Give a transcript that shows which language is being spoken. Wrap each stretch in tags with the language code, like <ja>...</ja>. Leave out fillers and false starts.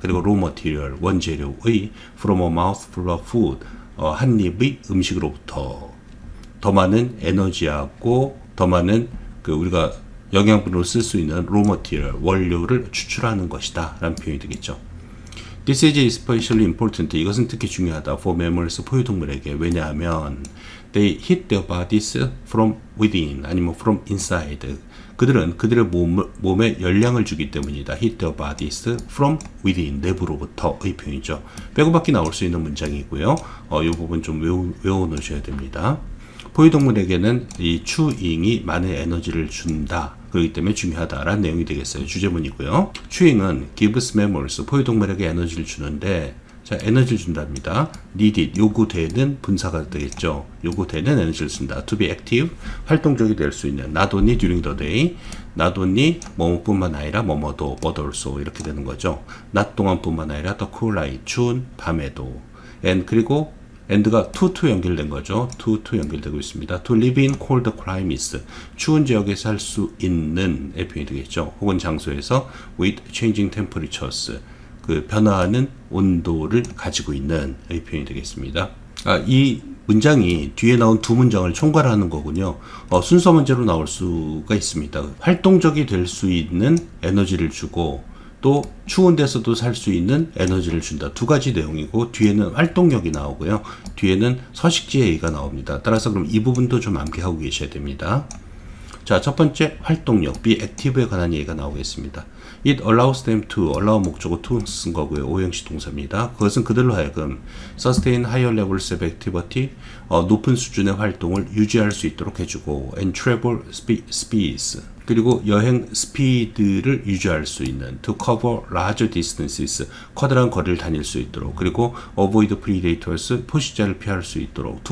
<ko>그리고</ko> <en>raw material,</en> <ko>원재료의</ko> <en>from a mouthful of food,</en> <ko>한 입의 음식으로부터 더 많은 에너지하고 더 많은 우리가 영양분으로 쓸 수 있는 raw material, 원료를 추출하는 것이다 라는 표현이 되겠죠.</ko> <en>This is especially important.</en> <ko>이것은 특히 중요하다.</ko> <en>For mammals,</en> <ko>포유동물에게. 왜냐하면</ko> <en>they hit their bodies from within 아니면 from inside.</en> <ko>그들은 그들의 몸에 열량을 주기 때문이다.</ko> <en>Hit their bodies from within.</en> <ko>내부로부터의 표현이죠. 빼고밖에 나올 수 있는 문장이고요. 이 부분 좀 외워 놓으셔야 됩니다. 포유동물에게는 이 추잉이 많은 에너지를 준다. 그렇기 때문에 중요하다라는 내용이 되겠어요. 주제문이고요. 추잉은</ko> <en>gives mammals,</en> <ko>포유동물에게 에너지를 주는데, 자, 에너지를 준답니다. needed, 요구되는 분사가 되겠죠. 요구되는 에너지를 쓴다.</ko> <en>to be active,</en> <ko>활동적이 될 수 있는.</ko> <en>not only during the day, not only</en> <ko>뭐뭐뿐만 아니라 뭐뭐도,</ko> <en>but also</en> <ko>이렇게 되는 거죠. 낮 동안뿐만 아니라</ko> <en>the cool night,</en> <ko>추운 밤에도. and 그리고 and가 to 연결된 거죠. to 연결되고 있습니다.</ko> <en>to live in cold climates,</en> <ko>추운 지역에 살 수 있는 의 표현이 되겠죠. 혹은 장소에서</ko> <en>with changing temperatures,</en> <ko>그 변화하는 온도를 가지고 있는 의 표현이 되겠습니다. 이 문장이 뒤에 나온 두 문장을 총괄하는 거군요. 순서 문제로 나올 수가 있습니다. 활동적이 될 수 있는 에너지를 주고 또 추운 데서도 살 수 있는 에너지를 준다. 두 가지 내용이고 뒤에는 활동력이 나오고요. 뒤에는 서식지의 얘기가 나옵니다. 따라서 그럼 이 부분도 좀 암기하고 계셔야 됩니다. 자, 첫 번째 활동력, be active에 관한 얘기가 나오겠습니다.</ko> <en>It allows them to, allow 목적어 to</en> <ko>쓴 거고요. 오형식 동사입니다. 그것은 그들로 하여금</ko> <en>sustain higher levels of activity,</en> <ko>높은 수준의 활동을 유지할 수 있도록 해주고 and travel speeds, 그리고 여행 스피드를 유지할 수 있는</ko> <en>to cover larger distances,</en> <ko>커다란 거리를 다닐 수 있도록, 그리고</ko> <en>avoid predators,</en> <ko>포식자를 피할 수 있도록.</ko>